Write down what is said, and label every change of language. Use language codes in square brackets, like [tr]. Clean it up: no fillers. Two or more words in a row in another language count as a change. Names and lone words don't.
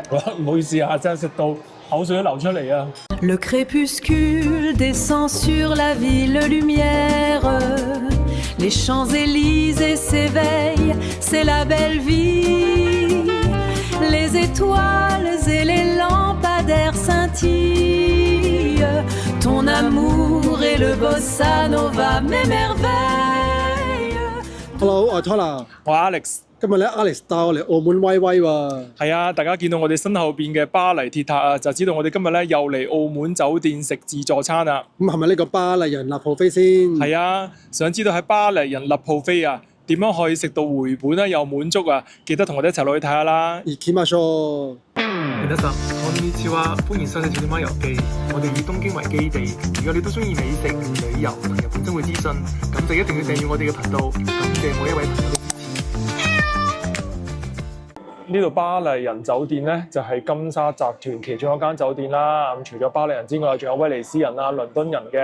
[yue] 唔好意思啊，真係食到口水都流出嚟啊！ [fr] Le crépuscule descend sur la ville lumière. Les Champs-Élysées s'éveillent, c'est la belle vie. Les étoiles et les lampadaires scintillent. Ton amour et le bossa nova m'émerveillent. [yue] Hello， 我係 Tona，我係 Alex。今日咧 Alex 帶我嚟澳門威威喎。係啊，大家見到我哋身後邊嘅巴黎鐵塔啊，就知道我哋今日咧又嚟澳門酒店食自助餐啦。咁係咪呢個巴黎人立鋪飛先？係啊，想知道喺巴黎人立鋪飛啊，點樣可以食到回本咧又滿足啊？記得同我哋一齊落去睇下啦。 [ja] 行きましょう。皆さん、こんにちは， [yue] 歡迎收睇《小點灣遊記》。我哋以東京為基地，如果你都中意美食、旅遊同日本生活資訊，咁就一定要訂閱我哋嘅頻道。感謝每一位朋友嘅支持。呢度巴黎人酒店咧就係金沙集團其中一間酒店啦。咁除咗巴黎人之外，仲有威尼斯人啊、倫敦人嘅。